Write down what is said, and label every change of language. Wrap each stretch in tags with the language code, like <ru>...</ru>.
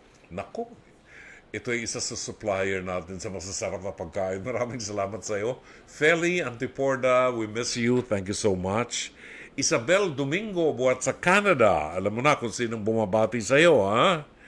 <tl>Nako, ito ay isa sa supplier natin sa masasarap na pagkain. Maraming salamat sa iyo.</tl> <en>Feli Anteporda, we miss you. Thank you so much. Isabel Domingo,</en> <tl>buhat sa Canada. Alam mo na kung sinong bumabati sa iyo, ha?</tl>